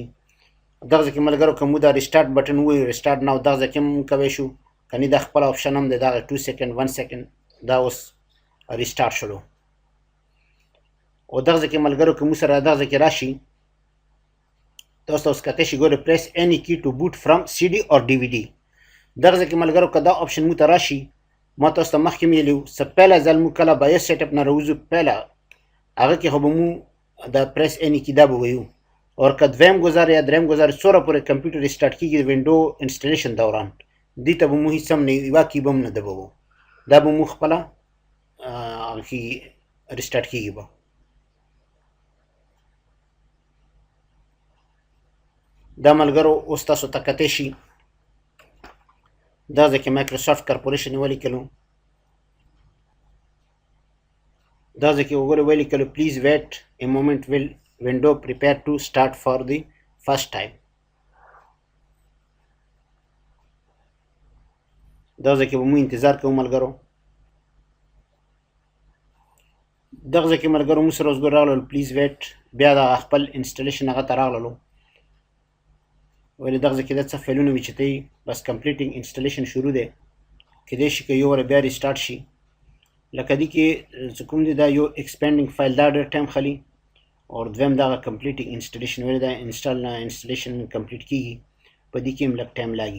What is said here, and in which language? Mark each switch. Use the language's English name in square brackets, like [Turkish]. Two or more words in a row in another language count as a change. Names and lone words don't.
[Pashto] دغه ځای کې ملګرو که مو دا [English] restart button [Pashto] ووایو [English] restart now [Pashto] دغه ځای کې هم کوی شو کنی دا خپل آپشن هم دی دغه 2 سیکنډ 1 سیکنډ دا اوس ریسټارټ شلو. او دغه ځای کې ملګرو که مو سره دغه ځای کې راشي تاسو ته اوس کتی شي ګورئ [English] press any key to boot from CD or DVD. [Pashto] دغه ځای کې ملګرو که دا آپشن مو ته راشي ما تاسو ته مخکې ویلي وو څه پیله ځل مو کله [English] BIOS set up [Pashto] نه راوځو پیله هغه کې خو به مو دا [English] press any key [Pashto] دا به ویو اور که دویم ګزار یا دریم ګزار څومره پورې کمپیوټر ریسټارټ کېږي د [English] window installation [Pashto] دوران دې ته به مو هېڅ هم نه یوه کی به هم نه دبوو دا به مو خپله ریسټارټ کېږي به. دا ملګرو اوس تاسو ته کتی شي دا ځای کې مایکروسافټ کارپوریشن یې ولیکلو. دا ځای کې وګورئ ولیکلو [English] please wait a moment while window prepare to start for the first time. [Pashto] دا ځای کې به مو انتظار کوو ملګرو. دغه ځای کې ملګرو مو سره اوس ګور راغلل [English] please wait [Pashto] بیا د خپل انسټالیشن هغه ته راغللو. ولې دغه ځای کې دا څه فایلونه وي چې ته یې بس [English] completing installation [Pashto] شروع دی کیدای شي که یو واره بیا ریسټارټ شي لکه دې کې چې کوم دی دا یو [English] expanding file [Pashto] دا ډېر ټایم خلي اور دویم دغه [English] completing installation [Pashto] ولې دا [English] installation complete [Pashto] کیږي په دې کې هم لږ ټایم لاګي.